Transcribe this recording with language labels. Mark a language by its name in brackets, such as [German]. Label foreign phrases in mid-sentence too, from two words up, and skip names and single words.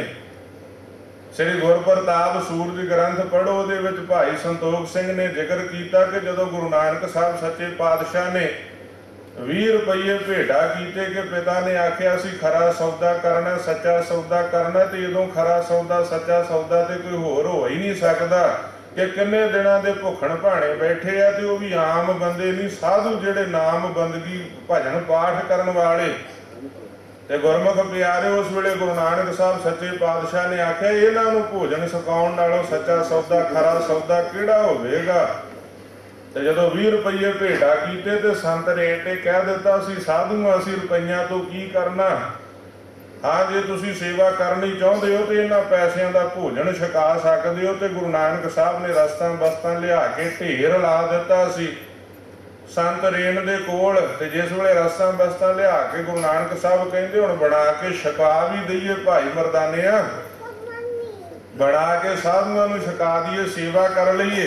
[Punjabi] ਸ੍ਰੀ ਗੁਰਪ੍ਰਤਾਪ ਸੂਰਜ ਗ੍ਰੰਥ ਪੜ੍ਹੋ, ਉਹਦੇ ਵਿੱਚ ਭਾਈ ਸੰਤੋਖ ਸਿੰਘ ਨੇ ਜ਼ਿਕਰ ਕੀਤਾ ਕਿ ਜਦੋਂ ਗੁਰੂ ਨਾਨਕ ਸਾਹਿਬ ਸੱਚੇ ਪਾਤਸ਼ਾਹ ਨੇ 20 ਰੁਪਏ ਭੇਟਾ ਕੀਤੇ ਕਿ ਪਿਤਾ ਨੇ ਆਖਿਆ ਸੀ ਖਰਾ ਸੌਦਾ ਕਰਨਾ, ਸੱਚਾ ਸੌਦਾ ਕਰਨਾ, ਤੇ ਜਦੋਂ ਖਰਾ ਸੌਦਾ ਸੱਚਾ ਸੌਦਾ ਤੇ ਕੋਈ ਹੋਰ ਹੋ ਹੀ ਨਹੀਂ ਸਕਦਾ। ਕਿ ਕਿੰਨੇ ਦਿਨੋਂ ਕੇ ਭੁੱਖਣ ਭਾਣੇ ਬੈਠੇ ਆ ਤੇ ਵੋ ਭੀ ਆਮ ਬੰਦੇ ਨਹੀਂ, ਸਾਧੂ ਜਿਹੜੇ ਨਾਮ ਬੰਦਗੀ ਭਜਨ ਪਾਠ ਕਰਨ ਵਾਲੇ। ਤੇ ਗੁਰਮੁਖ ਪਿਆਰੇ ਉਸ ਵੇਲੇ ਗੁਰੂ ਨਾਨਕ ਸਾਹਿਬ ਸੱਚੇ ਪਾਤਸ਼ਾਹ ਨੇ ਆਖਿਆ ਇਨ੍ਹਾਂ ਨੂੰ ਭੋਜਨ ਸਕਾਉਣ ਨਾਲੋਂ ਸੱਚਾ ਸੌਦਾ ਖਰਾ ਸੌਦਾ ਕਿਹੜਾ ਹੋਵੇਗਾ। ਤੇ ਜਦੋਂ 20 ਰੁਪਏ ਭੇਟਾ ਕੀਤੇ ਤੇ ਸੰਤ ਰੇਟ ਨੇ ਕਹਿ ਦਿੱਤਾ ਸੀ ਸਾਧੂਆਂ ਅਸੀਂ ਰੁਪਈਆਂ ਤੋਂ ਕੀ ਕਰਨਾ, ਹਾਂ ਜੇ ਤੁਸੀਂ ਸੇਵਾ ਕਰਨੀ ਚਾਹੁੰਦੇ ਹੋ ਤੋ ਇਨ੍ਹਾਂ पैसिਆਂ ਦਾ ਭੋਜਨ ਛਕਾ ਸਕਦੇ ਹੋ। ਤੇ ਗੁਰੂ ਨਾਨਕ ਸਾਹਿਬ ਨੇ ਰਸਤਾਂ ਬਸਤਾਂ ਲਿਆ ਕੇ ਢੇਰ ਲਾ ਦਿੱਤਾ ਸੀ ਸੰਤ ਰੇਣ ਦੇ ਕੋਲ। ਤੇ ਜਿਸ ਵੇਲੇ ਰਸਤਾਂ ਬਸਤਾਂ ਲਿਆ ਕੇ ਗੁਰੂ ਨਾਨਕ ਸਾਹਿਬ ਕਹਿੰਦੇ ਹੁਣ ਬਣਾ ਕੇ ਛਕਾ ਭੀ ਦਈਏ ਭਾਈ ਮਰਦਾਨਿਆ, ਬਣਾ ਕੇ ਸਾਧੂਆਂ ਨੂੰ ਛਕਾ ਦਈਏ, ਸੇਵਾ ਕਰ ਲਈਏ।